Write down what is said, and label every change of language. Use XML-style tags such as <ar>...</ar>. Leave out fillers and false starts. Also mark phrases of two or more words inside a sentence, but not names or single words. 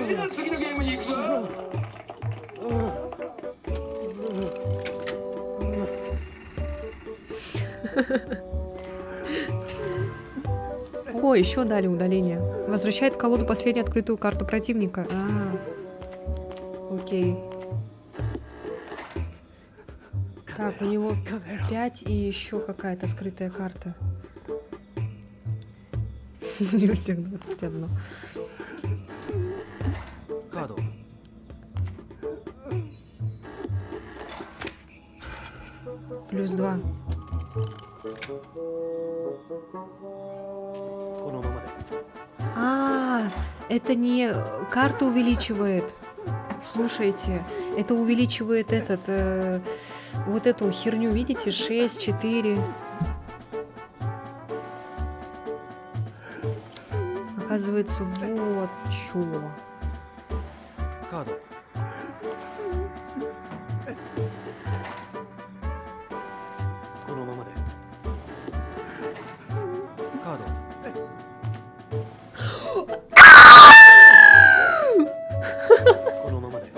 <ja>次のゲームに行くぞ。</ja> <ru>О, еще дали удаление. Возвращает в колоду последнюю открытую карту противника. Окей. Так, у него 5 и еще какая-то скрытая карта. У него всех 21.</ru> <ja>カード。</ja> <ru>Плюс 2.</ru> <ja>このままで</ja> <ru>Это не карту увеличивает. Слушайте, это увеличивает вот эту херню, видите? 6, 4. Оказывается, вот чё.</ru> <ja>カード。このままでカード。このままで</ja>